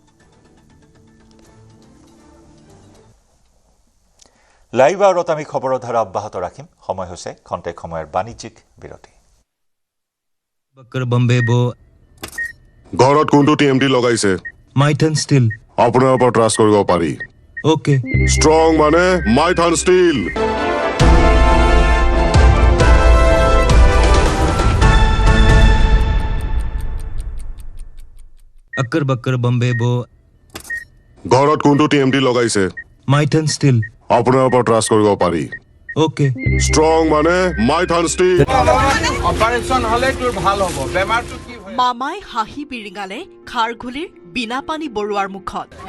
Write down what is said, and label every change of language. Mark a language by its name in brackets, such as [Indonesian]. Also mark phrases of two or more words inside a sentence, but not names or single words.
[Assamese] লাইভ আৱাৰত আমি খবৰৰ ধাৰা অব্যাহত ৰাখিম। সময় হৈছে খন্তেক সময়ৰ বাণিজ্যিক বিৰতি। ঘৰত কোনটো TMT লগাইছে? মাইথান ষ্টিল। আপোনাৰ ওপৰত ট্ৰাষ্ট কৰিব পাৰি। ওকে। ষ্ট্ৰং মানে মাইথান ষ্টিল। [Hindi] अक्कर बक्कर बम्बे बो। [Assamese] ঘৰত কোনটো TMT লগাইছে? মাইথান ষ্টিল। আপোনাৰ ওপৰত ট্ৰাষ্ট কৰিব পাৰি। ওকে। ষ্ট্ৰং মানে মাইথান ষ্টিল। অপাৰেশ্যন হলে তোৰ ভাল হ'ব। বেমাৰটো কি মামাই হাঁহি বিৰিঙালে খাৰঘুলিৰ বিনাপানী বৰুৱাৰ মুখত।